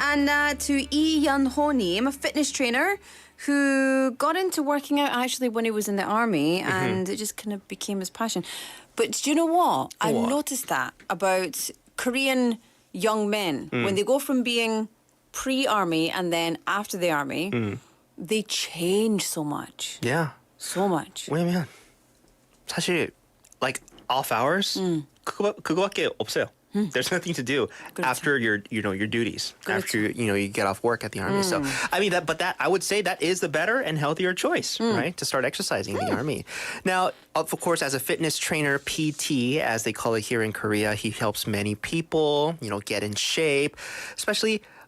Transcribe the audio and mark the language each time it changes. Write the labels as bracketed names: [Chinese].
[English] And to Lee Yeon-ho-nim, a fitness trainer who got into working out actually when he was in the army, and it just kind of became his passion. But do you know what? I noticed that about Korean young men when they go from being pre-army and then after the army, they change so much. Yeah. So much. [Korean] 왜냐면 사실 [English] like off hours [Korean] 그거밖에 없어요. [English] There's nothing to do after your duties. After you get off work at the army. So I mean that I would say that is the better and healthier choice, right? To start exercising in the army. Now, of course, as a fitness trainer, PT, as they call it here in Korea, he helps many people, get in shape, especially.